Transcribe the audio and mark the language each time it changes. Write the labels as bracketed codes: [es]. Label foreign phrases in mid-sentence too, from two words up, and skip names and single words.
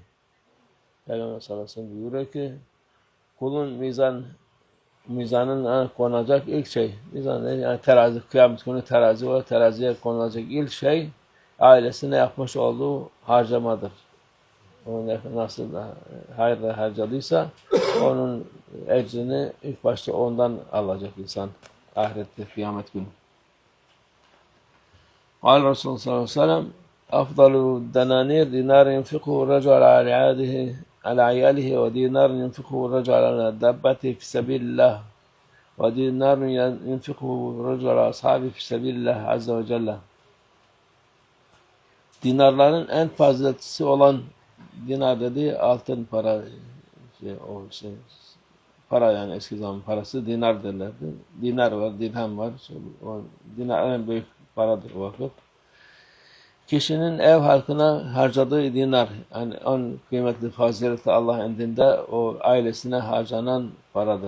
[tr] Peygamber [ar] صلى الله عليه وسلم [tr] buyuruyor ki kulun mizanın konacak ilk şey, mizan yani terazi, kıyamet günü terazi var, teraziye konulacak ilk şey ailesine yapmış olduğu harcamadır. O nasıl hayırla harcadıysa onun ecrini ilk başta ondan alacak insan ahirette, kıyamet günü. [ar] قال الرسول صلى الله عليه وسلم أفضل الدنانير دينار ينفقه الرجل على عياله ودينار ينفقه الرجل على دابته في سبيل الله ودينار ينفقه الرجل على أصحابه في سبيل الله عز وجل. [tr] Dinarların en faziletlisi olan dinar dediği altın para, para yani eski zaman parası dinar derlerdi. Dinar var, dirhem var. O dinar en büyük paradır o vakit. Kişinin ev halkına harcadığı dinar, yani en kıymetli faziletli Allah indinde o ailesine harcanan paradır.